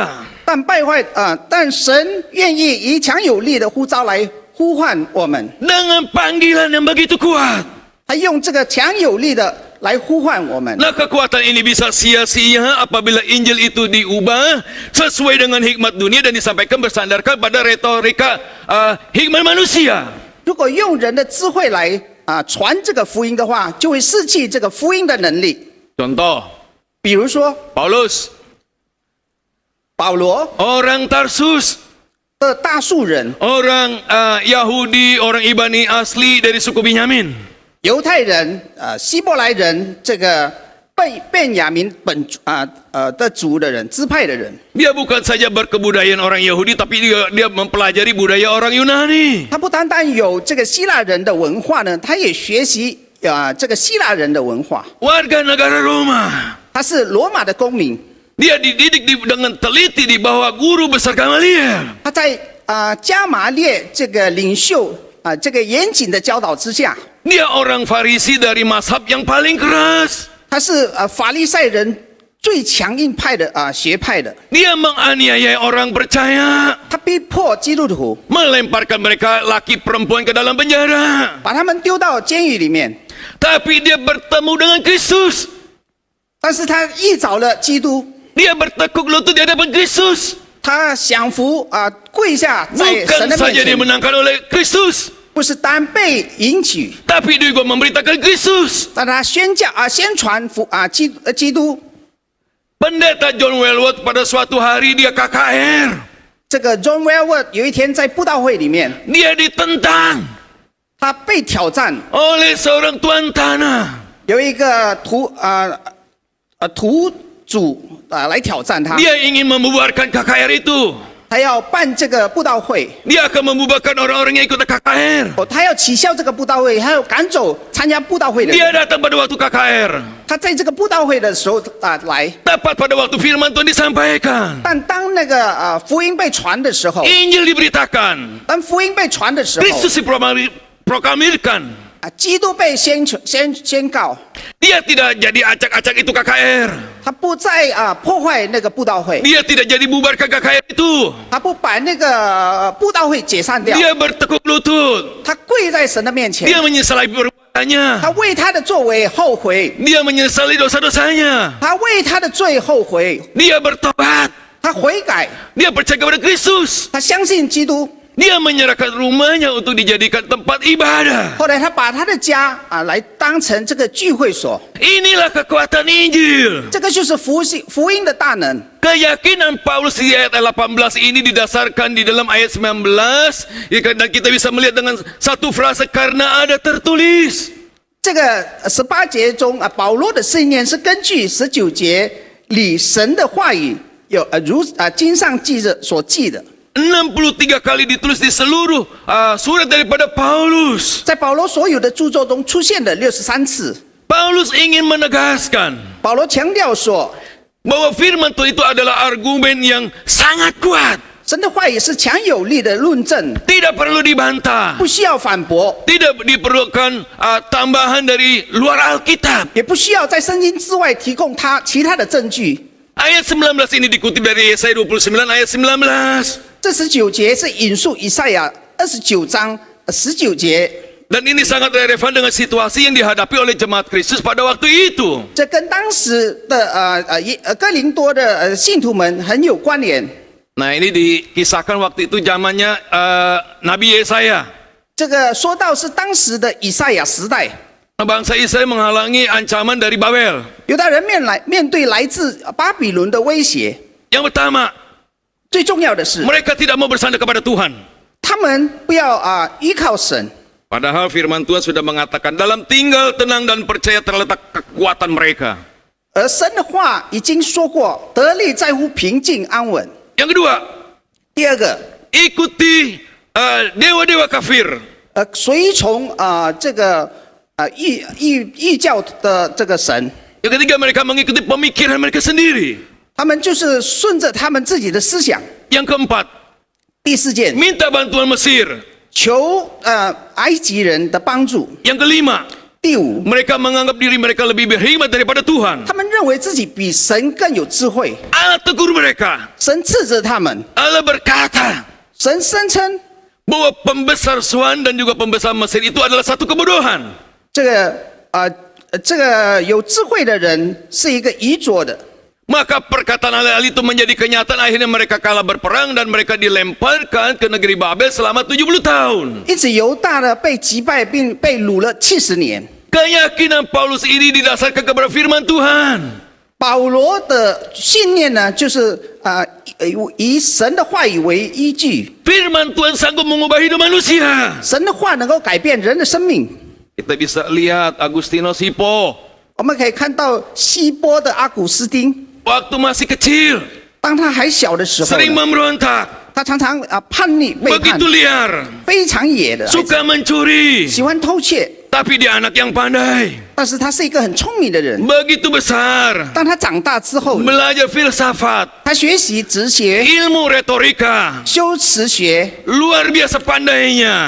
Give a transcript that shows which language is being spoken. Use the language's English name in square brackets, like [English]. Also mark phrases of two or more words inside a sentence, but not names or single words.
[Chinese] 但神愿意以强有力的呼召来呼唤我们。 [Indonesian] Dengan panggilan yang begitu kuat. [Chinese] 他用这个强有力的来呼唤我们。 [Indonesian] Nah, kekuatan ini bisa sia-sia apabila Injil itu diubah sesuai dengan hikmat dunia dan disampaikan bersandarkan pada retorika hikmat manusia. [Chinese] 如果用人的智慧来传这个福音的话，就会失去这个福音的能力。 [Indonesian] Contoh, [Chinese] 比如说 [Indonesian] Paulus, [Chinese] 保罗 [Indonesian] orang Tarsus, [Chinese] 的大数人， [Indonesian] orang Yahudi, orang Ibani asli dari suku Binyamin. [Chinese] 犹太人希伯来人，这个便雅明的族的人，支派的人， [Indonesian] Dia bukan saja berkebudayaan orang Yahudi, tapi dia mempelajari budaya orang Yunani. [Chinese] 他不单单有这个希腊人的文化呢，他也学习这个希腊人的文化。 [Indonesian] Warga negara Roma. [Chinese] 他是罗马的公民， [Indonesian] Dia dididik dengan teliti di bawah guru besar Gamaliel. [Chinese] 他在加马列这个领袖这个严谨的教导之下， [Indonesian] Dia orang Farisi dari mazhab yang paling keras. [Chinese] 他是法利赛人最强硬派的学派的， [Indonesian] Dia menganiaya orang percaya, [Chinese] 他逼迫基督徒， [Indonesian] melemparkan mereka laki perempuan ke dalam penjara. [Chinese] 把他们丢到监狱里面。 [Indonesian] Tapi dia bertemu dengan Kristus. [Chinese] 但是他一找了基督， [Indonesian] Dia bertekuk lutut di hadapan Kristus. [Chinese] 他降服跪下在神 [Indonesian] Bukan [Chinese] 的面 [Indonesian] saja dia [Chinese] 前， [Indonesian] menangkan oleh Kristus, [Chinese] 不是单被迎娶， [Indonesian] tapi dia juga memberitakan Kristus. [Chinese] 但他宣传基督。 [Indonesian] Pendeta John Welwood pada suatu hari dia KKR. [Chinese] 这个 John Welwood 有一天在布道会里面， [Indonesian] Dia ditentang [Chinese] 他被挑战， [Indonesian] oleh seorang tuan tanah. [Chinese] 有一个土主来挑战他， [Indonesian] Dia ingin membubarkan KKR itu. [Chinese] 他要办这个布道会， [Indonesian] Dia akan membubarkan orang-orang yang ikut KKR. [Chinese] 他要取消这个布道会，还要赶走参加布道会的 [Indonesian] Dia [Chinese] 人。 [Indonesian] datang pada waktu KKR. [Chinese] 他在这个布道会的时候来， [Indonesian] Tepat pada waktu firman Tuhan disampaikan. [Chinese] 但当那个福音被传的时候， [Indonesian] Injil diberitakan. [Chinese] 当福音被传的时候， [Indonesian] Kristus diproklamirkan. [Chinese] 基督被宣告， [Indonesian] Dia tidak jadi acak-acak itu KKR. [Chinese] 他不再破坏那个布道会， [Indonesian] Dia tidak jadi bubarkan KKR itu. [Chinese] 他不把那个布道会解散掉， [Indonesian] Dia bertekuk lutut. [Chinese] 他跪在神的面前， [Indonesian] Dia menyesali perbuatannya. [Chinese] 他为他的作为后悔， [Indonesian] Dia menyesali dosa-dosanya. [Chinese] 他为他的罪后悔， [Indonesian] Dia bertobat. [Chinese] 他悔改， [Indonesian] Dia percaya kepada Kristus. [Chinese] 他相信基督。 [Indonesian] Dia menyerahkan rumahnya untuk dijadikan tempat ibadah. [Chinese] 后来他把他的家来当成这个聚会所， [Indonesian] Inilah kekuatan Injil. [Chinese] 这个就是福音的大能。 [Indonesian] Keyakinan Paulus di ayat 18 ini didasarkan di dalam ayat 19. Dan kita bisa melihat dengan satu frase, karena ada tertulis. [Chinese] 这个18节中保罗的信念是根据19节里神的话语有经上记着所记的。 [Indonesian] 63 kali ditulis di seluruh surat daripada Paulus. [Chinese] 在保罗所有的著作中出现了63次。 [Indonesian] Paulus ingin menegaskan [Chinese] 保罗强调说， [Indonesian] bahwa firman Tuhan itu adalah argumen yang sangat kuat. [Chinese] 神的话语是强有力的论证， [Indonesian] Tidak perlu dibantah. [Chinese] 不需要反驳， [Indonesian] Tidak diperlukan tambahan dari luar Alkitab. [Chinese] 也不需要在圣经之外提供其他的证据。 [Indonesian] Ayat 19 ini dikutip dari Yesaya 29 ayat 19. [Chinese] 这19节是引述以赛亚29章19节。 [Indonesian] Dan ini sangat relevan dengan situasi yang dihadapi oleh jemaat Kristus pada waktu itu. [Chinese] 这跟当时的哥林多的信徒们很有关联。 [Indonesian] Nah, ini dikisahkan waktu itu zamannya Nabi Yesaya. [Chinese] 这个说到是当时的以赛亚时代， [Indonesian] Bangsa Israel menghalangi ancaman dari Babel. [Chinese] 犹大人面对来自巴比伦的威胁。 [Indonesian] Yang pertama, [Chinese] 最重要的是， [Indonesian] mereka tidak mau bersandar kepada Tuhan. [Chinese] 他们不要依靠神。 [Indonesian] Padahal firman Tuhan sudah mengatakan dalam tinggal tenang dan percaya terletak kekuatan mereka. [Chinese] 而神的话已经说过，得力在乎平静安稳。 [Indonesian] Yang kedua, [Chinese] 第二个， [Indonesian] ikuti dewa-dewa kafir. [Chinese] 随从这个异教的这个神， [Indonesian] Yang ketiga, mereka mengikuti pemikiran mereka sendiri. [Chinese] 他们就是顺着他们自己的思想。 [Indonesian] Yang keempat, [Chinese] 第四件， [Indonesian] minta bantuan Mesir. [Chinese] 求埃及人的帮助。 [Indonesian] Yang kelima, [Chinese] 第五， [Indonesian] mereka menganggap diri mereka lebih berhikmat daripada Tuhan. [Chinese] 他们认为自己比神更有智慧， [Indonesian] Allah tegur mereka. [Chinese] 神斥责他们， [Indonesian] Allah berkata [Chinese] 神声称 [Indonesian] bahwa pembesar Suan dan juga pembesar Mesir itu adalah satu kebodohan. [Chinese] 这个有智慧的人是一个愚拙的。 [Indonesian] Maka perkataan Allah itu menjadi kenyataan, akhirnya mereka kalah berperang dan mereka dilemparkan ke negeri Babel selama 70 tahun. [Chinese] 因此犹大呢被击败并被掳了70年。 [Indonesian] Keyakinan Paulus ini didasarkan kepada firman Tuhan. [Chinese] 保罗的信念呢，就是以神的话语为依据， [Indonesian] Firman Tuhan sanggup mengubah hidup manusia. [Chinese] 神的话能够改变人的生命。 [Indonesian] Kita bisa lihat Agustino Sipo [Chinese] 我们可以看到希波的阿古斯丁， [Indonesian] waktu masih kecil [Chinese] 当他还小的时候 [Indonesian] sering [Chinese] 呢， [Indonesian] memberontak, [Chinese] 他常常叛逆背叛 [Indonesian] begitu，liar, [Chinese] 非常野的孩子， [Indonesian] suka mencuri. [Chinese] 喜欢偷窃。 [Indonesian] Tapi dia anak yang pandai, [Chinese] 但是他是一个很聪明的人。 [Indonesian] begitu besar, [Chinese] 当他长大之后， [Indonesian] belajar filsafat, [Chinese] 他学习哲学、 [Indonesian] ilmu retorika, [Chinese] 修辞学， [Indonesian] luar biasa pandainya.